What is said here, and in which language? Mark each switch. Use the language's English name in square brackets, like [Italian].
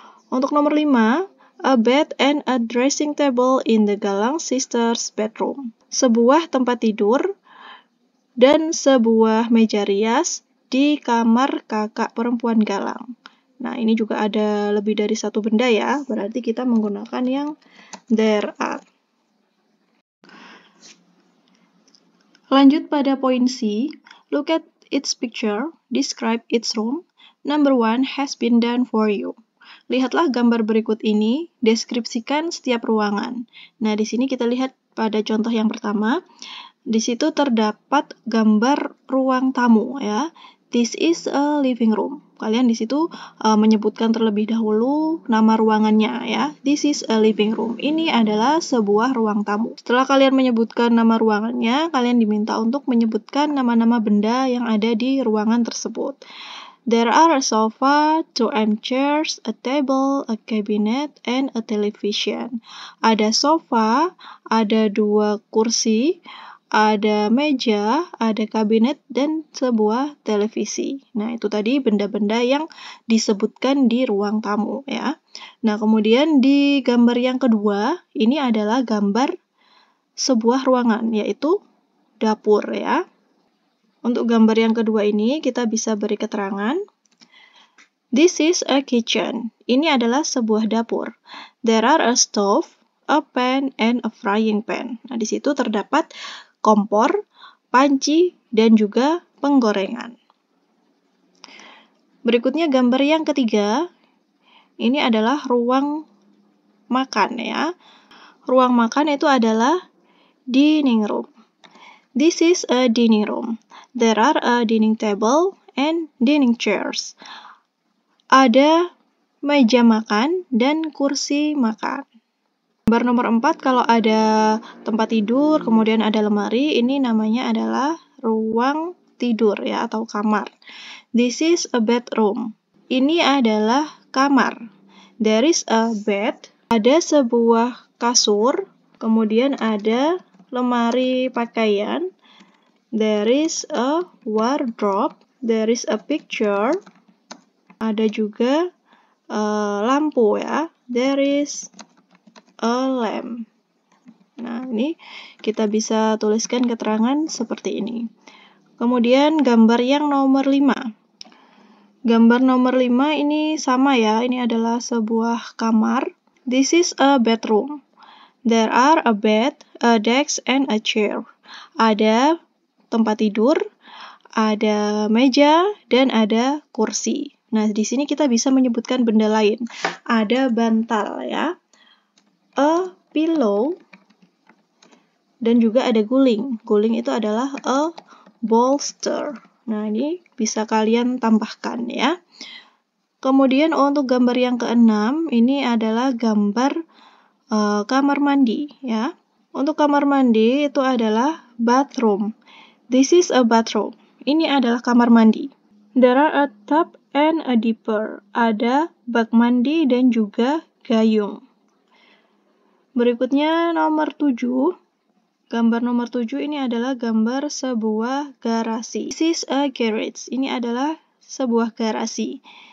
[Indonesian] Untuk nomor 5, [English] a bed and a dressing table in the Galang sisters' bedroom. [Indonesian] Sebuah tempat tidur dan sebuah meja rias di kamar kakak perempuan Galang. Nah, ini juga ada lebih dari 1 benda ya, berarti kita menggunakan yang there are. Lanjut pada poin C, [English] look at its picture, describe its room. Number 1 has been done for you. [Indonesian] Lihatlah gambar berikut ini, deskripsikan setiap ruangan. Nah, di sini kita lihat pada contoh yang pertama, di situ terdapat gambar ruang tamu ya. [English] This is a living room. [Indonesian] Kalian di situ menyebutkan terlebih dahulu nama ruangannya ya. [English] This is a living room. [Indonesian] Ini adalah sebuah ruang tamu. Setelah kalian menyebutkan nama ruangannya, kalian diminta untuk menyebutkan nama-nama benda yang ada di ruangan tersebut. [English] There are a sofa, 2 armchairs, a table, a cabinet, and a television. [Indonesian] Ada sofa, ada 2 kursi, ada meja, ada kabinet, dan sebuah televisi. Nah, itu tadi benda-benda yang disebutkan di ruang tamu ya. Nah, kemudian di gambar yang kedua, ini adalah gambar sebuah ruangan, yaitu dapur ya. Untuk gambar yang kedua ini, kita bisa beri keterangan. [English] This is a kitchen. [Indonesian] Ini adalah sebuah dapur. [English] There are a stove, a pan, and a frying pan. [Indonesian] Nah, di situ terdapat kompor, panci, dan juga penggorengan. Berikutnya gambar yang ketiga, ini adalah ruang makan ya. Ruang makan itu adalah dining room. [English] This is a dining room. There are a dining table and dining chairs. [Indonesian] Ada meja makan dan kursi makan. Gambar nomor 4, kalau ada tempat tidur, kemudian ada lemari, ini namanya adalah ruang tidur ya, atau kamar. [English] This is a bedroom. [Indonesian] Ini adalah kamar. [English] There is a bed. [Indonesian] Ada sebuah kasur, kemudian ada lemari pakaian. [English] There is a wardrobe. There is a picture. [Indonesian] Ada juga lampu ya. [English] There is a lamp. [Indonesian] Nah, ini kita bisa tuliskan keterangan seperti ini. Kemudian gambar yang nomor 5. Gambar nomor 5 ini sama ya. Ini adalah sebuah kamar. [English] This is a bedroom. There are a bed, a desk, and a chair. [Indonesian] Ada tempat tidur, ada meja, dan ada kursi. Nah, di sini kita bisa menyebutkan benda lain. Ada bantal ya, a pillow, dan juga ada guling. Guling itu adalah a bolster. Nah, ini bisa kalian tambahkan ya. Kemudian untuk gambar yang ke-6, ini adalah gambar kamar mandi ya. Untuk kamar mandi itu adalah bathroom. [English] This is a bathroom. [Indonesian] Ini adalah kamar mandi. [English] There are a tub and a dipper. [Indonesian] Ada bak mandi dan juga gayung. Berikutnya nomor 7. Gambar nomor 7 ini adalah gambar sebuah garasi. [English] This is a garage. [Indonesian] Ini adalah sebuah garasi.